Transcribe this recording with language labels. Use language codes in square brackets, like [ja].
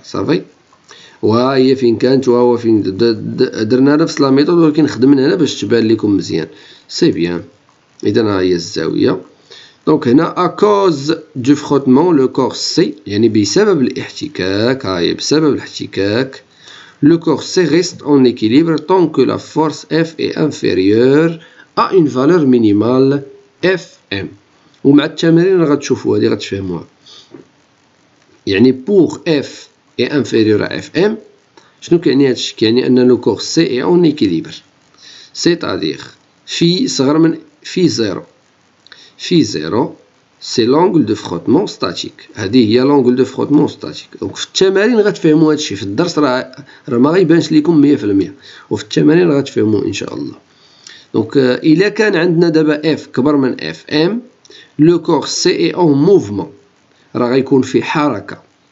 [ar] صافي، وها هي فين كانت وها هو فين. درنا نفس لا ميثود ولكن خدمنا هنا باش تبان لكم مزيان. سي بيان. إذا ها هي الزاوية. دونك هنا [fr] أكوز دو فروتمون لو كور سي، [ar] يعني بسبب الاحتكاك، ها هي بسبب الاحتكاك. [fr] Le corps C reste en équilibre tant que la force F est inférieure à une valeur minimale Fm. [ar] ومع التمارين غتشوفوا هذه غتفهموها. يعني [fr] pour F est inférieur à Fm [ar] شنو كيعني هادشي؟ كيعني أن [fr] le corps C est en équilibre، c'est-à-dire [ar] في صغر من في زيرو. [fr] في زيرو سي لونغل دو فروتمون ستاتيك، [ar] هذه هي [fr] لونغل دو فروتمون ستاتيك. [ar] دونك في التمارين غتفهموا هادشي، في الدرس راه ما غيبانش لكم 100%، وفي التمارين غتفهموا ان شاء الله. دونك الا كان عندنا دابا اف كبر من اف ام، [fr] لو كور سي اي اون موفمون، [ar] راه غيكون في حركه.